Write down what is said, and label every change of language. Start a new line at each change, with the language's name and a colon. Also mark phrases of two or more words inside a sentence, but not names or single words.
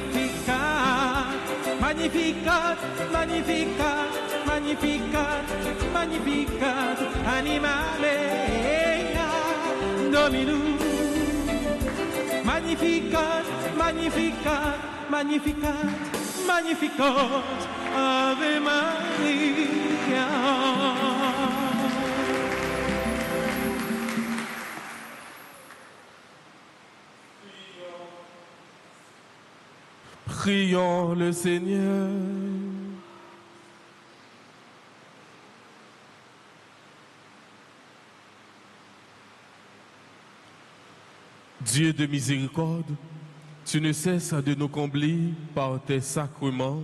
Latin: Magnificat, Magnificat, Magnificat, Magnificat, Magnificat, animale Dominus. Magnificat, Magnificat, Magnificat, Magnificat, Ave Maria.
French: Prions le Seigneur. Dieu de miséricorde, tu ne cesses de nous combler par tes sacrements.